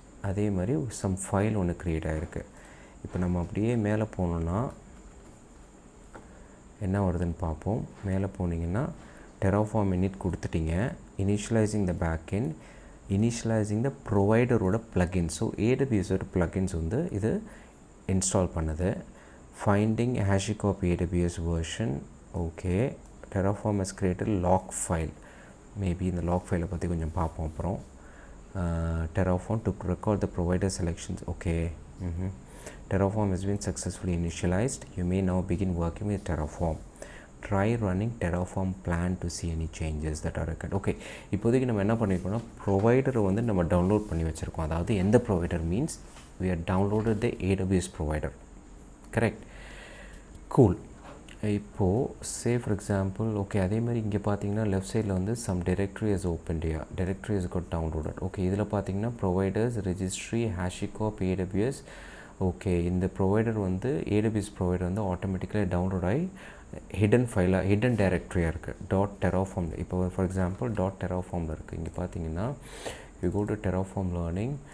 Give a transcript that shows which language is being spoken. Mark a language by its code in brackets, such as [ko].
[ta] அதே மாதிரி some file ஒன்று க்ரியேட் ஆகிருக்கு. இப்போ நம்ம அப்படியே மேலே போனோன்னா என்ன வருதுன்னு பார்ப்போம். மேலே போனீங்கன்னா Terraform init கொடுத்துட்டீங்க. [en] initializing the backend, [ta] initializing the providerோட plugins. So AWSோட plugins வந்து இது இன்ஸ்டால் பண்ணுது. [en] finding hashicorp AWS version. Okay, Terraform has created log file. [ta] Maybe இந்த log ஃபைலை பற்றி கொஞ்சம் பார்ப்போம் அப்புறம். [en] Terraform to record the provider selections. Okay, Terraform has been successfully initialized. You may now begin working with Terraform. Try running Terraform plan to see any changes that are required. [ta] Okay, இப்போதைக்கு நம்ம என்ன பண்ணியிருக்கோம்னா ப்ரொவைடரை வந்து நம்ம download பண்ணி வச்சுருக்கோம். அதாவது எந்த provider means [en] we have downloaded the AWS provider. Correct, cool. இப்போது say for example, okay, [ta] அதே மாதிரி இங்கே பார்த்தீங்கன்னா லெஃப்ட் சைடில் வந்து [en] Some directory has opened here. directory has got downloaded. [ta] Okay, இதில் பார்த்தீங்கன்னா providers registry hashicorp AWS. Okay, இந்த ப்ரொவைடர் வந்து AWS ப்ரொவைடர் வந்து ஆட்டோமேட்டிக்கலாக டவுன்லோட் ஆகி ஹிடன் டைரக்டரியாக இருக்குது .terraform. இப்போ ஃபார் எக்ஸாம்பிள் .terraformல இருக்குது. இங்கே பார்த்தீங்கன்னா [en] you go to Terraform learning.